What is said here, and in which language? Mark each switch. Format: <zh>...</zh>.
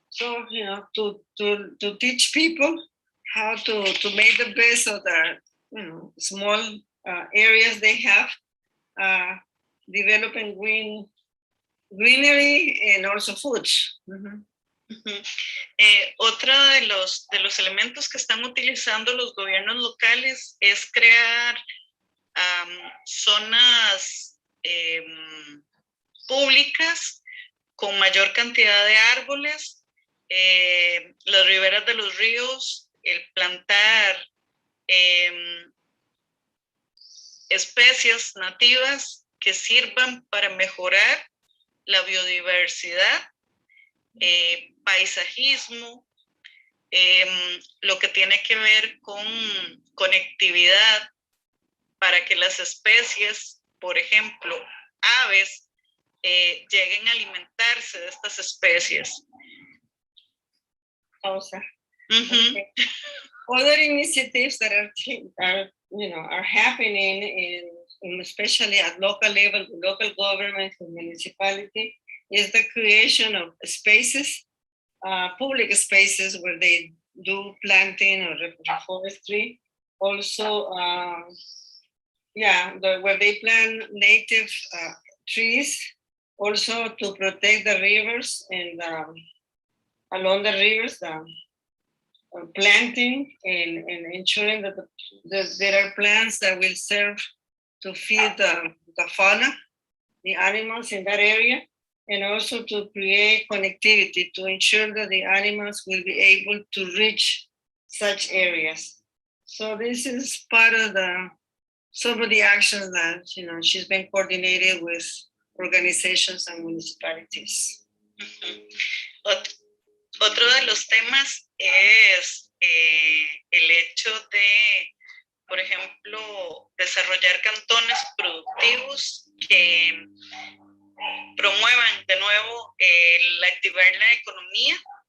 <en>So, to teach people how to make the best of their small areas they have, developing greenery and also foods.</en> <es>Otro de los elementos que están utilizando los gobiernos locales es crear zonas públicas con mayor cantidad de árboles, las riberas de los ríos, el plantar especies nativas que sirvan para mejorar la biodiversidad, paisajismo, lo que tiene que ver con conectividad para que las especies, por ejemplo, aves, lleguen a alimentarse de estas especies.</es> <en>Okay. Other initiatives that are happening in especially at local level, local government and municipality, is the creation of spaces, public spaces where they do planting or forestry. Also, where they plant native trees, also to protect the rivers and along the rivers, planting and ensuring that there are plants that will serve to feed the fauna, the animals in that area, and also to create connectivity to ensure that the animals will be able to reach such areas. So this is part of some of the actions that she's been coordinated with organizations and municipalities.</en> <es>Otro de los temas es el hecho de, por ejemplo, desarrollar cantones productivos que promuevan de nuevo activar la economía.</es>